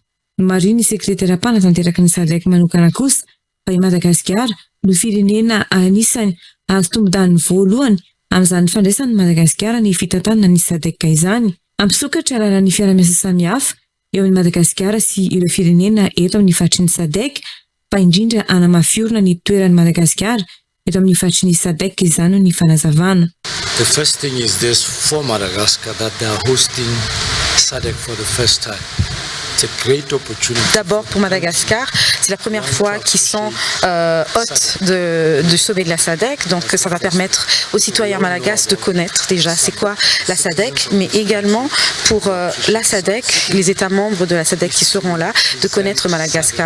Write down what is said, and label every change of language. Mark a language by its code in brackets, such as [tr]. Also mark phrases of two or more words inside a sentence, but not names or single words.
[mg] Mariny ny sekretera-panatanteraka ny SADC manokana kosa fa i Madagasikara no firenena anisany azo tombon-daniny voalohany amin'izany fandraisany Madagasikara ny fitantanana ny SADC izany. Ampisokatra alalan'ny fiara-miasa samihafa eo amin'ny Madagasikara sy ireo firenena eto amin'ny fatriny SADC, fa indrindra anamafiorina ny toeran'ny Madagasikara eto amin'ny fatriny SADC izany ny fanazavana. [en] The first thing is this for Madagascar that they are hosting SADC for the first time. [fr] D'abord pour Madagascar, c'est la première fois qu'ils sont hôtes du sommet de la SADC, donc ça va permettre aux citoyens malagasy de connaître déjà c'est quoi la SADC, mais également pour la SADC, les États membres de la SADC qui seront là, de connaître Madagascar.